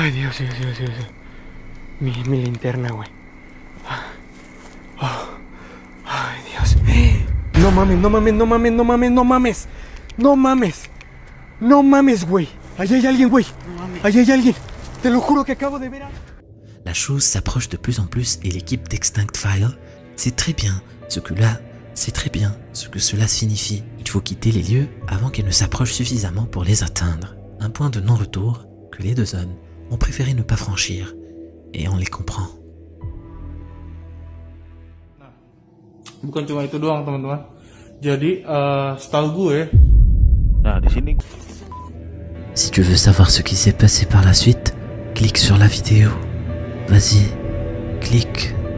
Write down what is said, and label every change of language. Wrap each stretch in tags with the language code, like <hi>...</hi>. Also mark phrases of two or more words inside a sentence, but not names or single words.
<es>Ay, Dios, Dios, Dios, Dios. Mi linterna, güey. Ay, Dios. No mames, no mames, no mames, no mames, no mames. No mames. No mames, güey. Allá hay alguien, güey. Allá hay alguien. Te lo juro que acabo de ver a...</es> <fr>La chose s'approche de plus en plus et l'équipe d'Extinct File sait très bien ce que là, c'est très bien ce que cela signifie. Il faut quitter les lieux avant qu'elle ne s'approche suffisamment pour les atteindre. Un point de non-retour que les deux hommes ont préféré ne pas franchir. Et on les comprend.</fr> <id>Bukan cuma itu doang, teman-teman. Jadi, setahu gue, nah di sini.</id> <fr>Si tu veux savoir ce qui s'est passé par la suite, clique sur la vidéo. Vas-y, clique.</fr>